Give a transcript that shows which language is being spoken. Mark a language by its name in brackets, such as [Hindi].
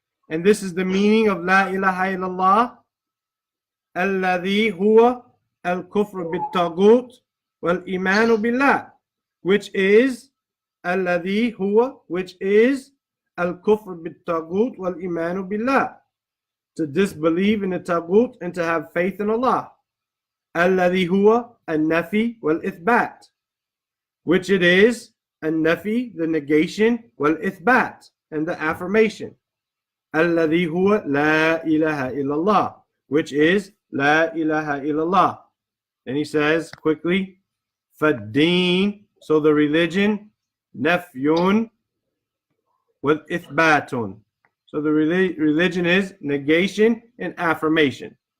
[English] And this is the meaning of La ilaha illallah. [Arabic] الذي هو الكفر بالطاغوت والإيمان بالله, [English] which is [Arabic] الذي هو, [English] which is [Arabic] الكفر بالطاغوت والإيمان بالله, [English] to disbelieve in the taghut and to have faith in Allah. [Arabic] الذي هو النفي والإثبات, [English] which it is النفي, the negation, [Arabic] والإثبات, [English] and the affirmation. [Arabic] الذي هو لا إله إلا الله, [English] which is La ilaha illallah. And he says quickly, Faddeen, so the religion, Nafyun with Ithbatun. So the religion is negation and affirmation.